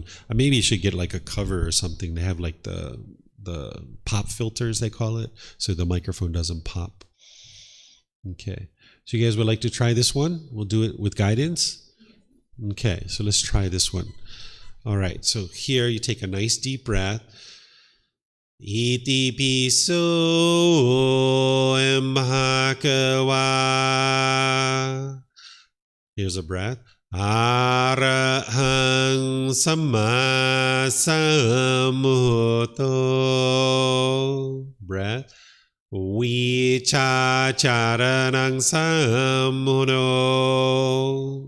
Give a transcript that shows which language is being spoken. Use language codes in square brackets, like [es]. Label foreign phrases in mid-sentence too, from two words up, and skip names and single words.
[en] Maybe you should get like a cover or something to have like the pop filters, they call it, so the microphone doesn't pop. Okay. So you guys would like to try this one? We'll do it with guidance. Okay. So let's try this one. All right. So here you take a nice deep breath. [pi] Iti piso bhagava. [en] Here's a breath. [pi] Arahang Samma Sambuddho. [en] Breath. [pi] Vichacharanang Sambuddho.